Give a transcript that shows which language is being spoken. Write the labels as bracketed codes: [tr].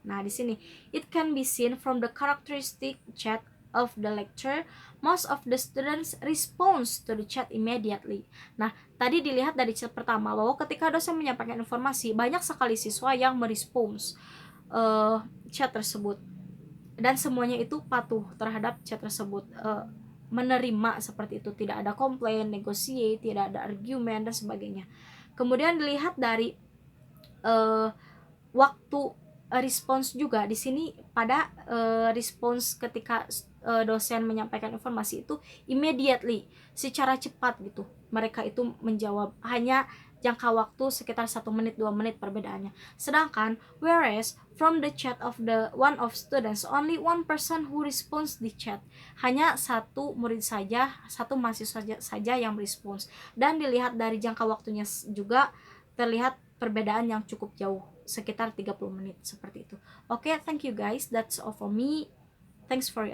[id] Nah, di sini [en] it can be seen from the characteristic chat of the lecture. Most of the students response to the chat immediately. [id] Nah, tadi dilihat dari chat pertama bahwa ketika dosen menyampaikan informasi, banyak sekali siswa yang merespons chat tersebut. dan semuanya itu patuh terhadap chat tersebut, menerima seperti itu, tidak ada komplain, negotiate, tidak ada argumen dan sebagainya. Kemudian dilihat dari waktu respons juga di sini pada respons ketika dosen menyampaikan informasi itu immediately, secara cepat gitu. Mereka itu menjawab, hanya jangka waktu sekitar 1 menit 2 menit perbedaannya. [en] Sedangkan whereas from the chat of the one of students, only one person who responds the chat. [id] Hanya satu murid saja, satu mahasiswa saja yang respons. Dan dilihat dari jangka waktunya juga terlihat perbedaan yang cukup jauh, sekitar 30 menit seperti itu. Oke, [en] thank you guys. That's all for me. Thanks for your